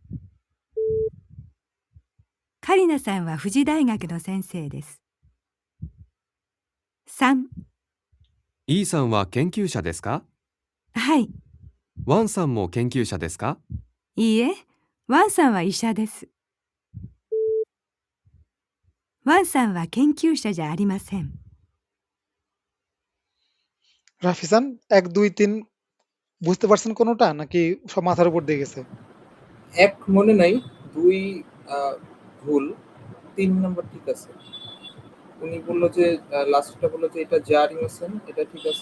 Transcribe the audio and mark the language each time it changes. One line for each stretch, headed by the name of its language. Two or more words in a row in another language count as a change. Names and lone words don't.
Japanese: カリナさんは富士大学の先生です。3、イーさんは研究者ですか？はい。ワンさんも研究者ですか？いいえ、ワンさんは医者です。ワンさんは研究者じゃありません。
Bangla: রাফিসান 1 2 3 বুঝতে পারছেন কোনোটা, নাকি সব মাথার উপর দিয়ে গেছে? 1 মনে নাই, 2 ভুল, 3 নাম্বার ঠিক আছে। উনি বলল যে লাস্টটা বলল যে এটা জারিমাসেন, এটা ঠিক আছে।